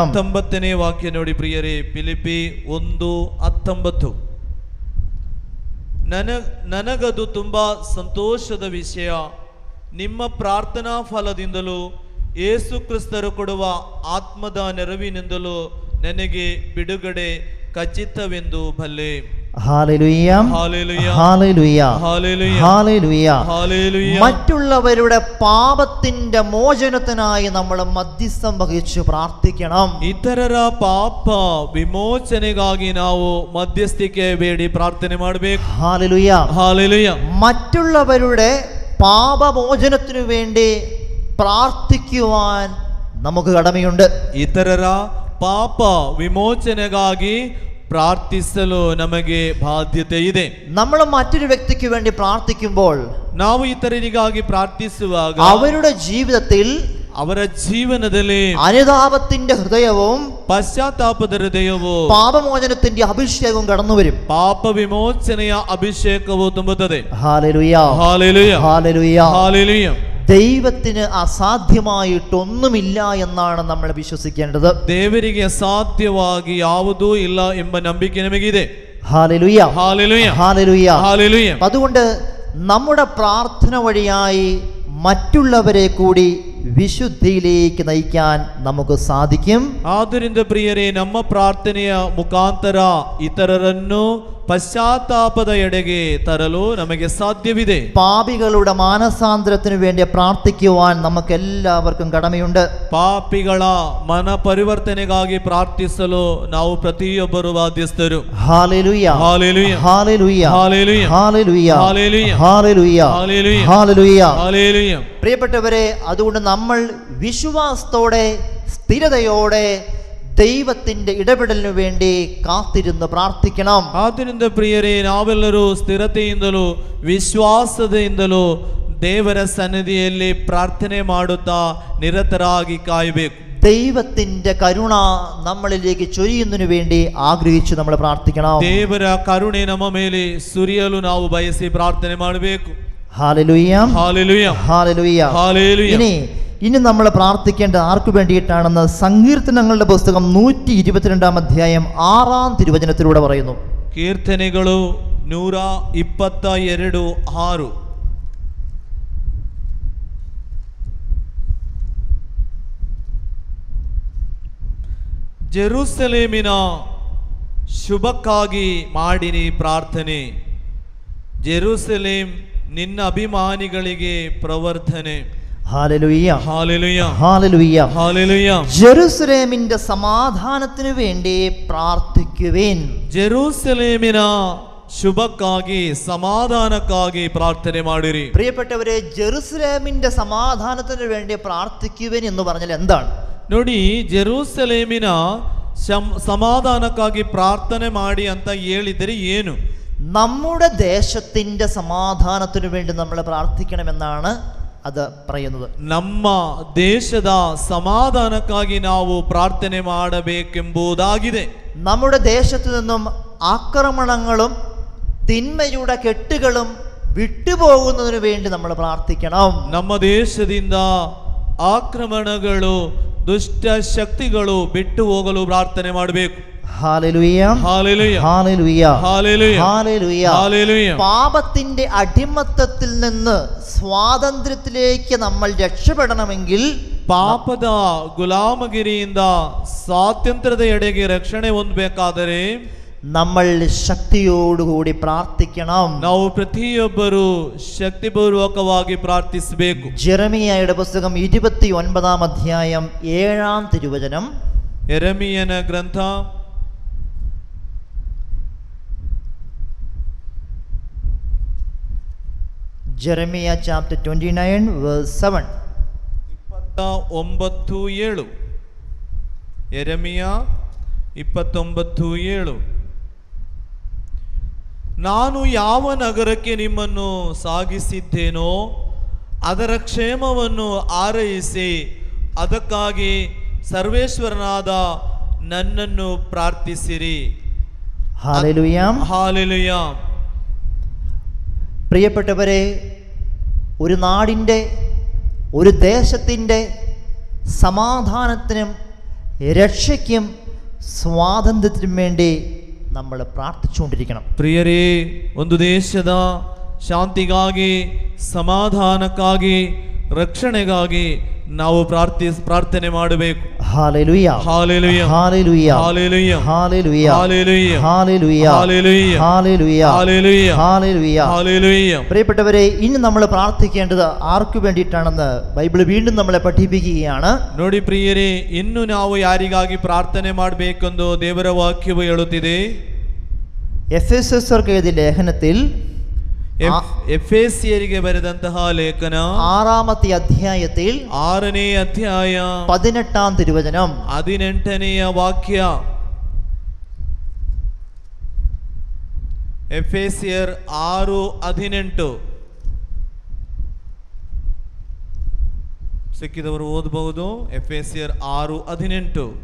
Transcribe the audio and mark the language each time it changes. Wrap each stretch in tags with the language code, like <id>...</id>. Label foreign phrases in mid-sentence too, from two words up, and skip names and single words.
<kn>19ನೇ ವಾಕ್ಯ ನೋಡಿ ಪ್ರಿಯರೇ. ಫಿಲಿಪಿ 1:19. ನನಗದು ತುಂಬಾ ಸಂತೋಷದ ವಿಷಯ, ನಿಮ್ಮ ಪ್ರಾರ್ಥನಾ ಫಲದಿಂದಲೂ ಯೇಸು ಕ್ರಿಸ್ತರು ಕೊಡುವ ಆತ್ಮದ ನೆರವಿನಿಂದಲೂ ನನಗೆ ಬಿಡುಗಡೆ ಖಚಿತವೆಂದು ಬಲ್ಲೆ.</kn> <ml>ഹല്ലേലൂയ, ഹല്ലേലൂയ, ഹല്ലേലൂയ, ഹല്ലേലൂയ, ഹല്ലേലൂയ. ഹല്ലേലൂയ. മറ്റുള്ളവരുടെ പാപത്തിന്റെ മോചനത്തിനായി നമ്മൾ മധ്യസ്ഥം വഹിച്ച് പ്രാർത്ഥിക്കണം.</ml> <kn>ಇತರರ ಪಾಪ ವಿಮೋಚನೆಗಾಗಿ ನಾವು ಮಧ್ಯಸ್ಥಿಕೆ ಬೇಡಿ ಪ್ರಾರ್ಥನೆ ಮಾಡಬೇಕು.</kn> <ml>ഹല്ലേലൂയ. ഹല്ലേലൂയ. മറ്റുള്ളവരുടെ പാപമോചനത്തിനു വേണ്ടി പ്രാർത്ഥിക്കുവാൻ നമുക്ക് കടമയുണ്ട്.</ml> <kn>ಇತರರ ಪಾಪ ವಿಮೋಚನೆಗಾಗಿ ಪ್ರಾರ್ಥಿಸಲು ನಮಗೆ ಬಾಧ್ಯತೆ ಇದೆ.</kn> <ml>നമ്മൾ മറ്റൊരു വ്യക്തിക്ക് വേണ്ടി പ്രാർത്ഥിക്കുമ്പോൾ</ml> <kn>ನಾವು ಇತರರಿಗಾಗಿ ಪ್ರಾರ್ಥಿಸುವಾಗ</kn> <ml>അവരുടെ ജീവിതത്തിൽ</ml> <kn>ಅವರ ಜೀವನದಲ್ಲಿ</kn> <ml>അനുതാപത്തിന്റെ ഹൃദയവും</ml> <kn>ಪಶ್ಚಾತ್ತಾಪದ ಹೃದಯವು</kn> <ml>പാപമോചനത്തിന്റെ അഭിഷേകവും കടന്നു വരും.</ml> <kn>ಪಾಪ ವಿಮೋಚನೆಯ ಅಭಿಷೇಕವು ತುಂಬುತ್ತದೆ.</kn> <ml>ഹല്ലേലൂയ, ഹല്ലേലൂയ, ഹല്ലേലൂയ. ഹല്ലേലൂയ. ദൈവത്തിന് അസാധ്യമായിട്ടൊന്നുമില്ല എന്നാണ് നമ്മൾ വിശ്വസിക്കേണ്ടത്.</ml> <kn>ದೇವರಿಗೆ ಅಸಾಧ್ಯವಾಗಿ ಯಾವುದೂ ಇಲ್ಲ ಎಂಬ ನಂಬಿಕೆ ನಮಗಿದೆ.</kn> <ml>ഹല്ലേലൂയ, ഹല്ലേലൂയ, ഹല്ലേലൂയ. ഹല്ലേലൂയ. അതുകൊണ്ട് നമ്മുടെ പ്രാർത്ഥന വഴിയായി മറ്റുള്ളവരെ കൂടി വിശുദ്ധിയിലേക്ക് നയിക്കാൻ നമുക്ക് സാധിക്കും.</ml> <kn>ಆದ್ದರಿಂದ ಪ್ರಿಯರೇ, ನಮ್ಮ ಪ್ರಾರ್ಥನೆಯ ಮುಖಾಂತರ ಇತರರನ್ನು പശ്ചാത്താപದ ಎಡೆಗೆ ತರಲು ನಮಗೆ ಸಾಧ್ಯವಿದೆ.</kn> <ml>പാപികളുടെ മാനസാന്തരത്തിന് വേണ്ടി പ്രാർത്ഥിക്കുവാൻ നമുക്ക് എല്ലാവർക്കും കടമയുണ്ട്.</ml> <kn>ಪಾಪಿಗಳ ಮನ ಪರಿವರ್ತನೆಗಾಗಿ ಪ್ರಾರ್ಥಿಸಲು ನಾವು ಪ್ರತಿಯೊಬ್ಬರು ಬಾಧ್ಯಸ್ಥರು.</kn> <ml>ഹല്ലേലൂയ, ഹല്ലേലൂയ, ഹല്ലേലൂയ, ഹല്ലേലൂയ, ഹല്ലേലൂയ, ഹല്ലേലൂയ, ഹല്ലേലൂയ, ഹല്ലേലൂയ, ഹല്ലേലൂയ. ഹല്ലേലൂയ. പ്രിയപ്പെട്ടവരെ, അതുകൊണ്ട് നമ്മൾ വിശ്വാസത്തോടെ സ്ഥിരതയോടെ ദൈവത്തിന്റെ ഇടപെടലിനു വേണ്ടി കാത്തിരുന്ന് പ്രാർത്ഥിക്കണം.</ml> <kn>ಆದ್ದರಿಂದ ಪ್ರಿಯರೇ, ನಾವೆಲ್ಲರೂ ಸ್ಥಿರತೆಯಿಂದಲೂ ವಿಶ್ವಾಸದಿಂದಲೂ ದೇವರ ಸನ್ನಿಧಿಯಲ್ಲಿ ಪ್ರಾರ್ಥನೆ ಮಾಡುತ್ತಾ ನಿರತರಾಗಿ ಕಾಯಬೇಕು.</kn> <ml>ദൈവത്തിന്റെ കരുണ നമ്മളിലേക്ക് ചൊരിയുന്നതിനു വേണ്ടി ആഗ്രഹിച്ച് നമ്മൾ പ്രാർത്ഥിക്കണം.</ml> <kn>ದೇವರ ಕರುಣೆ ನಮ್ಮ ಮೇಲೆ ಸುರಿಯಲು ನಾವು ಬಯಸಿ ಪ್ರಾರ್ಥನೆ ಮಾಡಬೇಕು.</kn> <ml>ഹല്ലേലൂയ, ഹല്ലേലൂയ, ഹല്ലേലൂയ. ഹല്ലേലൂയ. ഇനി നമ്മൾ പ്രാർത്ഥിക്കേണ്ടത് ആർക്കു വേണ്ടിയിട്ടാണെന്ന് സങ്കീർത്തനങ്ങളുടെ പുസ്തകം 122-ാം അധ്യായം 6-ാം തിരുവചനത്തിലൂടെ പറയുന്നു.</ml> <kn>ಕೀರ್ತನೆಗಳು 122:6. ಜೆರುಸಲೇಮಿನ ಶುಭಕ್ಕಾಗಿ ಮಾಡಿನಿ ಪ್ರಾರ್ಥನೆ, ಜೆರುಸಲೇಮ್ ನಿನ್ನ ಅಭಿಮಾನಿಗಳಿಗೆ ಪ್ರವರ್ಧನೆ.</kn> <ml>ഹല്ലേലൂയ, ഹല്ലേലൂയ, ഹല്ലേലൂയ, ഹല്ലേലൂയ. ജെറുസലേമിന്റെ സമാധാനത്തിനു വേണ്ടി പ്രാർത്ഥിക്കുവിൻ.</ml> <kn>ಜೆರುಸಲೇಮಿನ ಶುಭಕ್ಕಾಗಿ ಸಮಾಧಾನಕ್ಕಾಗಿ ಪ್ರಾರ್ಥನೆ ಮಾಡಿರಿ.</kn> <ml>പ്രിയപ്പെട്ടവരെ, ജെറുസലേമിന്റെ സമാധാനത്തിനു വേണ്ടി പ്രാർത്ഥിക്കുവിൻ എന്ന് പറഞ്ഞാൽ എന്താണ്?</ml> <kn>ನೋಡಿ, ಜೆರುಸಲೇಮಿನ ಸಮಾಧಾನಕ್ಕಾಗಿ ಪ್ರಾರ್ಥನೆ ಮಾಡಿ ಅಂತ ಹೇಳಿದರೆ ಏನು?</kn> <ml>നമ്മുടെ ദേശത്തിന്റെ സമാധാനത്തിനു വേണ്ടി നമ്മൾ പ്രാർത്ഥിക്കണമെന്നാണ് അത് പറയുന്നത്.</ml> <kn>ನಮ್ಮ ದೇಶದ ಸಮಾಧಾನಕ್ಕಾಗಿ ನಾವು ಪ್ರಾರ್ಥನೆ ಮಾಡಬೇಕೆಂಬುದಾಗಿದೆ.</kn> <ml>നമ്മുടെ ദേശത്തു നിന്നും ആക്രമണങ്ങളും തിന്മയുടെ കെട്ടുകളും വിട്ടുപോകുന്നതിനു വേണ്ടി നമ്മൾ പ്രാർത്ഥിക്കണം.</ml> <kn>ನಮ್ಮ ದೇಶದಿಂದ ಆಕ್ರಮಣಗಳು, ದುಷ್ಟ ಶಕ್ತಿಗಳು ಬಿಟ್ಟು ಹೋಗಲು ಪ್ರಾರ್ಥನೆ ಮಾಡಬೇಕು.</kn> <ml>ഹല്ലേലൂയ, ഹല്ലേലൂയ, ഹല്ലേലൂയ, ഹല്ലേലൂയ, ഹല്ലേലൂയ. ഹല്ലേലൂയ. പാപത്തിന്റെ അടിമത്തത്തിൽ നിന്ന് സ്വാതന്ത്ര്യത്തിലേക്ക് നമ്മൾ രക്ഷപ്പെടണമെങ്കിൽ</ml> <kn>ಪಾಪದ ಗುಲಾಮಗಿರಿಯಿಂದ ಸ್ವಾತಂತ್ರ್ಯದ ಎಡೆಗೆ ರಕ್ಷಣೆ ಹೊಂದಬೇಕಾದರೆ</kn> <ml>നമ്മൾ ശക്തിയോടുകൂടി പ്രാർത്ഥിക്കണം.</ml> <kn>ನಾವು ಪ್ರತಿಯೊಬ್ಬರು ಶಕ್ತಿಪೂರ್ವಕವಾಗಿ ಪ್ರಾರ್ಥಿಸಬೇಕು.</kn> <ml>ജെറമിയായുടെ പുസ്തകം 29-ാം അധ്യായം 7-ാം തിരുവചനം.</ml> <kn>ಯೆರೆಮೀಯನ ಗ್ರಂಥ 29:7. 29:7. ಯೆರೆಮೀಯ 29:7. ನಾನು ಯಾವ ನಗರಕ್ಕೆ ನಿಮ್ಮನ್ನು ಸಾಗಿಸಿದ್ದೇನೋ ಅದರ ಕ್ಷೇಮವನ್ನು ಆರೈಸಿ ಅದಕ್ಕಾಗಿ ಸರ್ವೇಶ್ವರನಾದ ನನ್ನನ್ನು ಪ್ರಾರ್ಥಿಸಿರಿ.</kn> <ml>ഹല്ലേലൂയ,</ml> <kn>ಹಾಲೆಲೂಯ.</kn> <ml>പ്രിയപ്പെട്ടവരെ, ഒരു നാടിൻ്റെ, ഒരു ദേശത്തിൻ്റെ സമാധാനത്തിനും രക്ഷയ്ക്കും സ്വാതന്ത്ര്യത്തിനും വേണ്ടി നമ്മൾ പ്രാർത്ഥിച്ചുകൊണ്ടിരിക്കണം.</ml> <kn>ಪ್ರಿಯರೇ, ಒಂದು ದೇಶದ ಶಾಂತಿಗಾಗಿ, ಸಮಾಧಾನಕ್ಕಾಗಿ, ರಕ್ಷಣೆಗಾಗಿ ನಾವು ಪ್ರಾರ್ಥನೆ ಮಾಡಬೇಕು.</kn> <ml>ഹല്ലേലൂയ, ഹല്ലേലൂയ, ഹല്ലേലൂയ, ഹല്ലേലൂയ, ഹല്ലേലൂയ, ഹല്ലേലൂയ, ഹല്ലേലൂയ, ഹല്ലേലൂയ, ഹല്ലേലൂയ, ഹല്ലേലൂയ, ഹല്ലേലൂയ. ഹല്ലേലൂയ. പ്രിയപ്പെട്ടവരെ, ഇനി നമ്മൾ പ്രാർത്ഥിക്കേണ്ടത് ആർക്കു വേണ്ടിയിട്ടാണെന്ന് ബൈബിൾ വീണ്ടും നമ്മളെ പഠിപ്പിക്കുകയാണ്.</ml> <kn>ನೋಡಿ ಪ್ರಿಯರೇ, ಇನ್ನು ನಾವು ಯಾರಿಗಾಗಿ ಪ್ರಾರ್ಥನೆ ಮಾಡಬೇಕೆಂದು ದೇವರ ವಾಕ್ಯವು ಹೇಳುತ್ತಿದೆ.</kn> <ml>എഫെസർക്ക് എഴുതിയ ലേഖനത്തിൽ</ml> <kn>ಎಫೆಸಿಯರಿಗೆ ಬರೆದಂತಹ ಲೇಖನ</kn> <ml>6-ാമത്തെ അധ്യായത്തിൽ</ml> <kn>6ನೇ ಅಧ್ಯಾಯ</kn> <ml>18-ാം തിരുവചനം</ml> <kn>18ನೆಯ ವಾಕ್ಯ. ಎಫೆಸಿಯರ್ 6:18 ಸಿಕ್ಕಿದವರು ಓದಬಹುದು. ಎಫೆಸಿಯರ್ 6:18.</kn>